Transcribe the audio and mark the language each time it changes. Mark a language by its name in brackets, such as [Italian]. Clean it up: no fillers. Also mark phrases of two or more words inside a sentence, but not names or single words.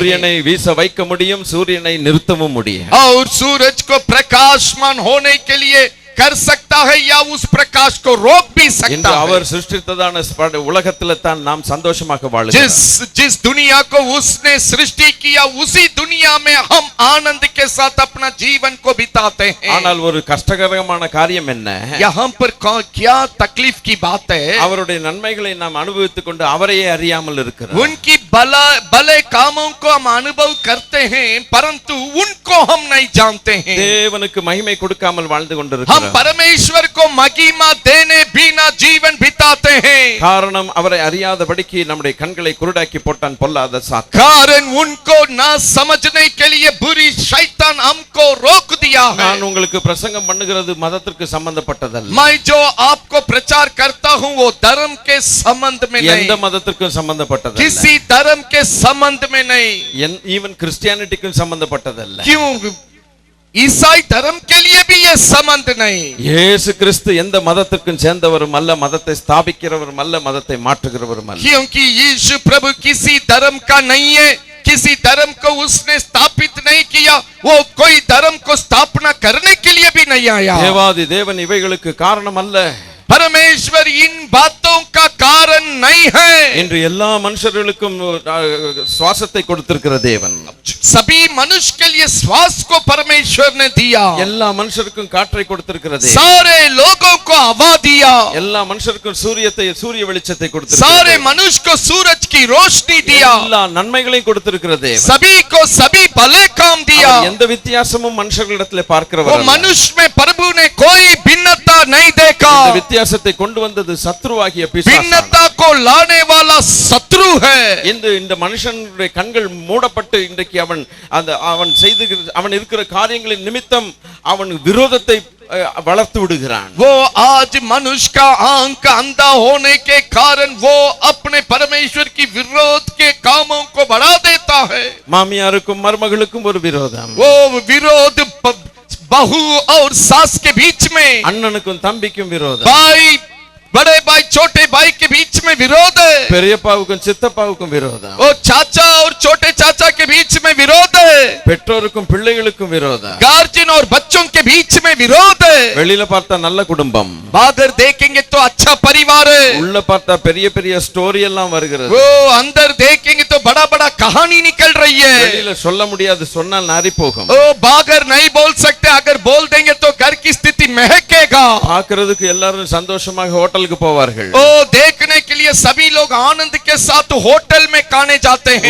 [Tamil] சூரியனை வீச வைக்க முடியும், சூரியனை நிறுத்தவும் முடியும். [Hindi] और सूरज को प्रकाशमान होने के लिए कर सकता है या उस प्रकाश को रोक भी सकता [Tamil] இன்று [Hindi] है। [Tamil] அவர் சிருஷ்டித்ததான உலகத்திலே தான் நாம் சந்தோஷமாக வாழுகிறோம். [Hindi] जिस दुनिया को उसने सृष्टि किया उसी दुनिया में हम आनंद के साथ अपना जीवन को बिताते हैं। [Tamil] ஆனால் ஒரு கஷ்டகரமான காரியம் என்ன? [Hindi] यहाँ पर क्या तकलीफ की बात है? [Tamil] அவருடைய நன்மைகளை நாம் அனுபவித்துக் கொண்டு அவரையே அறியாமல் இருக்கிறோம். [Hindi] उनकी भले कामों को हम अनुभव करते हैं परंतु उनको हम नहीं जानते हैं। [Tamil] தேவனுக்கு மகிமை கொடுக்காமல் வாழ்ந்து கொண்டிருக்கிறோம். [Hindi] परमेश्वर को महिमा देने बिना जीवन बिताते हैं। [Tamil] காரணம் அவரை அறியாதபடிக்கு நம்முடைய கண்களை குருடாக்கி போட்டான் பொல்லாத சாத்தான். [Hindi] कारण उनको ना समझने के लिए बुरी शैतान हमको रोक दिया है। [Tamil] நான் உங்களுக்கு பிரசங்கம் பண்ணுகிறது மதத்திற்கு சம்பந்தப்பட்டதல்ல. [Hindi] मैं जो आपको प्रचार करता हूँ वो धर्म के संबंध में [Tamil] எந்த [Hindi] नहीं, [Tamil] மதத்திற்கும் சம்பந்தப்பட்டதல்ல. [Hindi] किसी धर्म के संबंध में नहीं। [English] even Christianity [Tamil] சம்பந்தப்பட்டதல்ல. [Hindi] क्यों? ईसाई धर्म के लिए भी ये संबंध नहीं। [Tamil] இயேசு கிறிஸ்து எந்த மதத்திற்கும் சேர்ந்தவரும் அல்ல, மதத்தை ஸ்தாபிக்கிறவரும் அல்ல, மதத்தை மாற்றுகிறவரும் அல்ல. [Hindi] क्योंकि यीशु प्रभु किसी धर्म का नहीं है, किसी धर्म को उसने स्थापित नहीं किया, वो कोई धर्म को स्थापना करने के लिए भी नहीं आया। [Tamil] தேவாதி தேவன் இவைகளுக்கு காரணம் அல்ல. [Hindi] परमेश्वर इन बातों का कारण नहीं है। [Tamil] இன்று எல்லா மனுஷர்களுக்கும் சுவாசத்தை கொடுத்திருக்கிற தேவன் [Hindi] सभी मनुष्य के लिए श्वास को परमेश्वर ने दिया। [Tamil] எல்லா மனுஷருக்கும் காற்றை கொடுத்திருக்கிற தேவன் [Hindi] सारे लोगों को हवा दिया। [Tamil] எல்லா மனுஷருக்கும் சூரிய வெளிச்சத்தை [Hindi] सारे [Tamil] கொடுத்திருக்கிறார். [Hindi] मनुष्य को सूरज की रोशनी दिया। [Tamil] எல்லா நன்மைகளையும் கொடுத்திருக்கிற தேவன் [Hindi] सभी को सभी भले काम दिया। [Tamil] அவர் எந்த வித்தியாசமும் மனுஷர்களிடத்திலே [Hindi] वो [Tamil] பார்க்கிறவர் அல்ல. [Hindi] मनुष्य में प्रभु ने कोई भिन्नता नहीं देखा। [Tamil] இந்த வித்தியாசத்தை கொண்டு வந்தது சத்ருவாகிய பிசாசானவன். [Hindi] भिन्नता को लाने वाला शत्रु है। [Tamil] இந்த மனுஷனுடைய கண்கள் மூடப்பட்டு இன்றைக்கு அவன் இருக்கிற காரியங்களின் நிமித்தம் அவன் விரோதத்தை வளர்த்து விடுகிறான். [Hindi] वो आज मनुष्य का आंख अंधा होने के कारण वो अपने परमेश्वर की विरोध के कामों को बढ़ा देता है। [Tamil] மாமியாருக்கும் மருமகளுக்கும் ஒரு விரோதம், [Hindi] वो विरोध बहू और सास के बीच में, [Tamil] அண்ணனுக்கும் தம்பிக்கும் விரோதம், [Hindi] भाई बड़े भाई छोटे भाई के बीच में विरोध है। [Tamil] பெரியப்பாவுக்கும் சித்தப்பாவுக்கும் விரோதம், [Hindi] वो चाचा और छोटे चाचा के बीच में विरोध है। [Tamil] பெற்றோருக்கும் பிள்ளைகளுக்கும் விரோதம், [Hindi] गार्जियन और बच्चों के बीच में विरोध है। [Tamil] வெளியில பார்த்தா நல்ல குடும்பம், [Hindi] बाहर देखेंगे तो अच्छा परिवार है, [Tamil] உள்ள பார்த்தா பெரிய பெரிய ஸ்டோரி எல்லாம் வருகிறது. [Hindi] वो अंदर देखेंगे तो बड़ा बड़ा कहानी निकल रही है। [Tamil] வெளியில சொல்ல முடியாது, சொன்னால் நாரி போகும். [Hindi] वो बाहर नहीं बोल सकते, अगर बोल देंगे तो घर की स्थिति महकेगा। [Tamil] பார்க்கிறதுக்கு எல்லாரும் சந்தோஷமாக ஹோட்டலுக்கு போவார்கள், [Hindi] ओ देखने के लिए सभी लोग आनंद के साथ होटल में खाने जाते हैं।